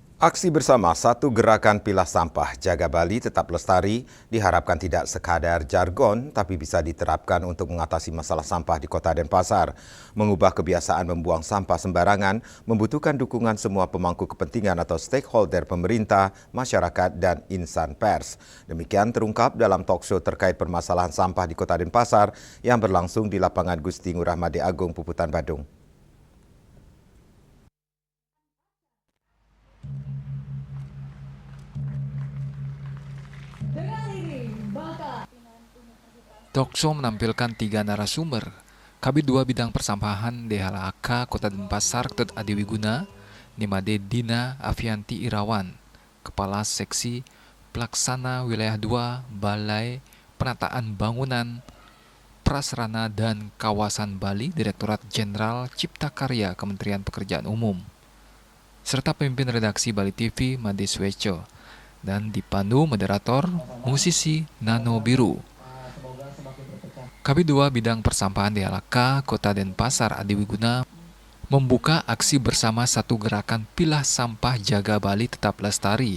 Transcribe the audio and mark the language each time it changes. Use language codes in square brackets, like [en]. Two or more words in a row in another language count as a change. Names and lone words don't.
[id] Aksi bersama satu gerakan pilah sampah jaga Bali tetap lestari diharapkan tidak sekadar jargon tapi bisa diterapkan untuk mengatasi masalah sampah di Kota Denpasar. Mengubah kebiasaan membuang sampah sembarangan membutuhkan dukungan semua pemangku kepentingan atau stakeholder pemerintah, masyarakat, dan insan pers. Demikian terungkap dalam talkshow terkait permasalahan sampah di Kota Denpasar yang berlangsung di lapangan Gusti Ngurah Made Agung, Puputan, Badung. Talkshow menampilkan 3 narasumber, Kabid 2 Bidang Persampahan DHLAK Kota Denpasar Ketut Adiwiguna, Nimade Dina Avianti Irawan, Kepala Seksi Pelaksana Wilayah 2 Balai Penataan Bangunan, Prasarana dan Kawasan Bali Direktorat Jenderal Cipta Karya Kementerian Pekerjaan Umum, serta pemimpin redaksi Bali TV Made Sweco, dan dipandu moderator musisi Nano Biru. Kabid 2 Bidang Persampahan DHLAK Kota Denpasar Adiwiguna membuka aksi bersama satu gerakan pilah sampah jaga Bali tetap lestari.